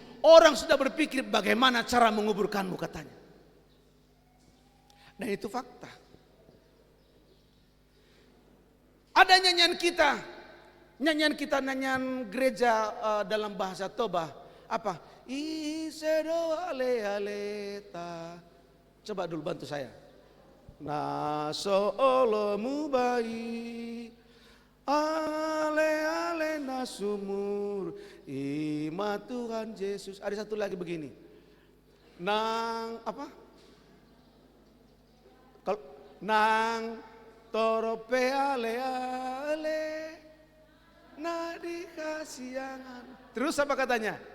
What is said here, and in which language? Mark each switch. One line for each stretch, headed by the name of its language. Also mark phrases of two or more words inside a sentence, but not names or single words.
Indonesian: Orang sudah berpikir bagaimana cara menguburkanmu katanya. Dan itu fakta. Ada nyanyian kita, nyanyian gereja dalam bahasa Toba. Apa?
Batak Toba: Isedo ale aleta.
Indonesian: Coba dulu bantu saya.
Batak Toba: Naso olomu bayi, ale ale nasumur, ima Tuhan Yesus.
Indonesian: Ada satu lagi begini. Nang apa?
Batak Toba: Kalau nang torope ale ale, na dikasiangan.
Indonesian: Terus apa katanya?